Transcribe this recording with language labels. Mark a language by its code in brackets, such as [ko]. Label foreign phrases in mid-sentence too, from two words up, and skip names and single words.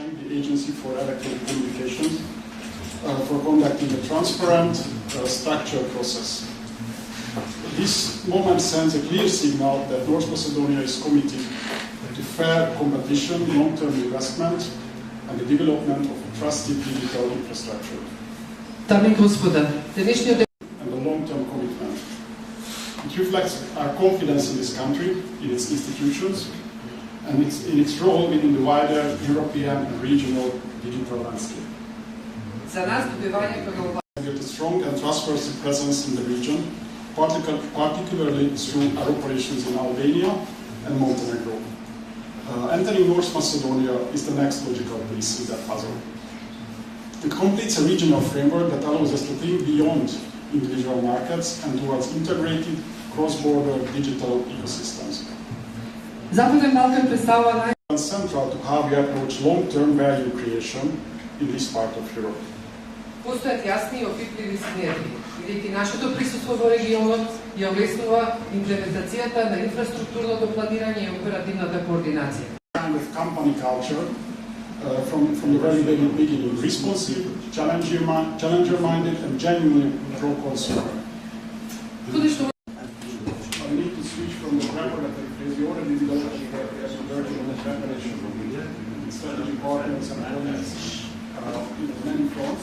[en] Schenk, the Agency for Electronic Communications, for conducting a transparent, structured process. This moment sends a clear signal that North Macedonia is committed to fair competition, long-term investment, and the development of a trusted digital infrastructure. [mk] Dame и господа, денешниот [en] And a long-term commitment. It reflects our confidence in this country, in its institutions, and in its role within the wider European and regional digital landscape. [mk] за нас добивањето на ова [en] We have a strong and trustworthy presence in the region, particularly through our operations in Albania and Montenegro. Entering North Macedonia is the next logical piece in that puzzle. It completes a regional framework that allows us to think beyond individual markets and towards integrated cross-border digital ecosystems. [mk] Западен Балкан представува нај [en] It's central to how we approach long-term value creation in this part of Europe. [mk] постојат јасни и опипливи синергии, бидејќи нашето присуство во регионот ја улеснува имплементацијата на инфраструктурното планирање и оперативната координација. [en] Kind of company culture from the very beginning, responsive, challenger-minded, and genuinely pro-consumer. [mk] Туди што [en] We need to switch from the preparatory phase. We already developed a version of the preparation with strategic partners and allies in many fronts.